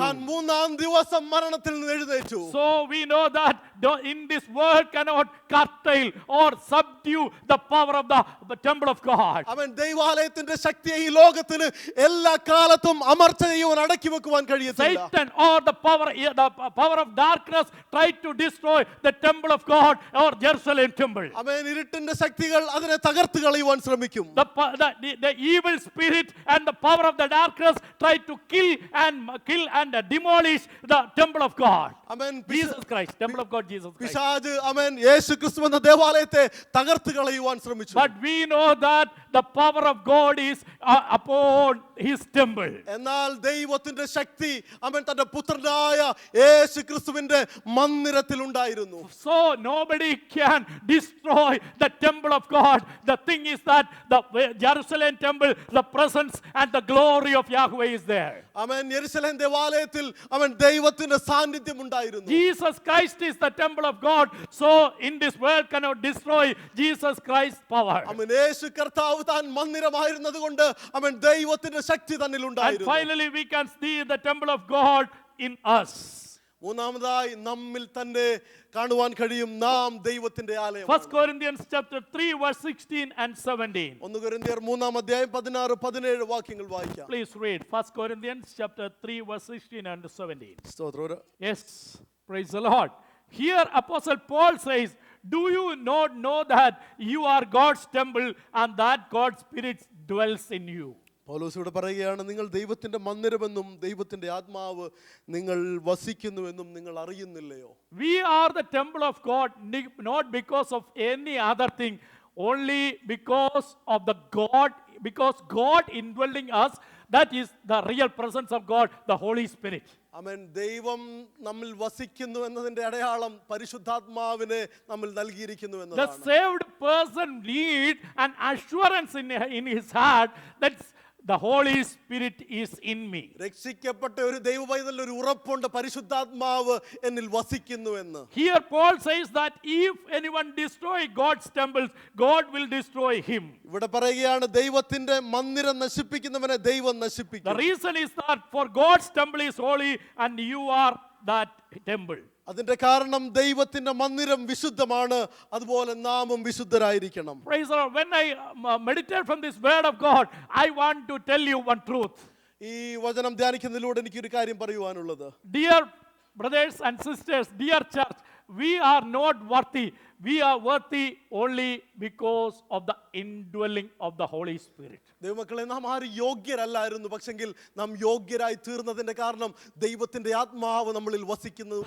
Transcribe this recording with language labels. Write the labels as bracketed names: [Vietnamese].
[Malayalam] താൻ 3-ാം ദിവസം മരണത്തിൽ നിന്ന് എഴുന്നേറ്റു. [English] So we know that in this world cannot curtail or subdue the power of the temple of God. [Malayalam] അവൻ ദൈവാലയത്തിന്റെ ശക്തിയെ ഈ ലോകത്തിന് എല്ലാ കാലത്തും അമർച്ച ചെയ്യുവാൻ അടക്കി വെക്കുവാൻ കഴിയത്തില്ല. [English] Satan or the power of darkness tried to destroy the temple of God or Jerusalem temple. [Malayalam] അവൻ ഇരുട്ടിന്റെ ശക്തികൾ അതിനെ തകർത്ത് കളയുവാൻ ശ്രമിക്കും. [English] The evil spirit and the power of the darkness tried to kill and demolish the temple of God. [Malayalam] അവൻ [English] Jesus Christ, temple of God, Jesus Christ. [Malayalam] പിശാച് അവൻ യേശു ക്രിസ്തു എന്ന ദേവാലയത്തെ തകർത്ത് കളയുവാൻ ശ്രമിച്ചു. [English] But we know that the power of God is upon his temple. [Malayalam] എന്നാൽ ദൈവത്തിന്റെ ശക്തി അവൻ തന്റെ പുത്രനായ യേശു ക്രിസ്തുവിന്റെ മന്ദിരത്തിൽ ഉണ്ടായിരുന്നു. [English] So nobody can destroy the temple of God. The thing is that the Jerusalem temple, the presence and the glory of Yahweh is there. [Malayalam] അവൻ യെരുശലേം ദേവാലയത്തിൽ അവൻ ദൈവത്തിന്റെ സാന്നിധ്യം ഉണ്ടായിരുന്നു. [English] Jesus Christ is the temple of God. So in this world cannot destroy Jesus Christ's power. [Malayalam] അവൻ യേശു കർത്താവ് താൻ മന്ദിരമായിരുന്നതുകൊണ്ട് അവൻ ദൈവത്തിന്റെ ശക്തി തന്നിൽ [English] And [Malayalam] ഉണ്ടായിരുന്നു. [English] finally we can see the temple of God in us. [Malayalam] മൂന്നാമതായി നമ്മിൽ തന്നെ കാണുവാൻ കഴിയും നാം ദൈവത്തിന്റെ ആലയം. [English] 1 Corinthians chapter 3 verse 16 and 17. [Malayalam] 1 കൊരിന്ത്യർ 3-ാം അധ്യായം 16-17 വാക്യങ്ങൾ വായിക്കാം. [English] Please read 1 Corinthians chapter 3 verse 16 and 17. [Malayalam] സ്തോത്രം. [English] Yes, praise the Lord. Here Apostle Paul says, do you not know that you are God's temple and that God's Spirit dwells in you? [Malayalam] പൗലോസ് ഇവിടെ പറയുകയാണ്, നിങ്ങൾ ദൈവത്തിന്റെ മന്ദിരമെന്നും ദൈവത്തിന്റെ ആത്മാവ് നിങ്ങൾ വസിക്കുന്നുവെന്നും നിങ്ങൾ അറിയുന്നില്ലയോ? [English] We are the temple of God, not because of any other thing, only because of the God, because God indwelling us, that is the real presence of God, the Holy Spirit. [Malayalam] ആമേൻ. ദൈവം നമ്മിൽ വസിക്കുന്നു എന്നതിന്റെ അടയാളം പരിശുദ്ധാത്മാവിനെ നമ്മിൽ നൽകിയിരിക്കുന്നു [English] The [Malayalam] എന്നതാണ്. [English] saved person need an assurance in his heart that the Holy Spirit is in me. [Malayalam] രക്ഷിക്കപ്പെട്ട ഒരു ദൈവ പൈതലിന് ഒരു ഉറപ്പുണ്ട്, പരിശുദ്ധാത്മാവ് എന്നിൽ വസിക്കുന്നു എന്ന്. [English] Here Paul says that if anyone destroy God's temples, God will destroy him. [Malayalam] ഇവിടെ പറയുകയാണ്, ദൈവത്തിന്റെ മന്ദിരം നശിപ്പിക്കുന്നവനെ ദൈവം [English] The [Malayalam] നശിപ്പിക്കും. [English] reason is that for God's temple is holy and you are that temple. [Malayalam] അതിന്റെ കാരണം ദൈവത്തിന്റെ മന്ദിരം വിശുദ്ധമാണ്, അതുപോലെ നാമും വിശുദ്ധരായിരിക്കണം. [English] Praise the Lord. When I meditate from this word of God, I want to tell you one truth. [Malayalam] ഈ വചനം ധ്യാനിക്കുന്നതിലൂടെ എനിക്കൊരു കാര്യം പറയുവാനുള്ളത്, [English] Dear brothers and sisters, dear church, we are not worthy. We are worthy only because of the indwelling of the Holy Spirit. [Malayalam] ദൈവമക്കളെ, നാം ആരും യോഗ്യരല്ലായിരുന്നു, പക്ഷെങ്കിൽ നാം യോഗ്യരായി തീർന്നതിന്റെ കാരണം ദൈവത്തിന്റെ ആത്മാവ് നമ്മളിൽ വസിക്കുന്നത്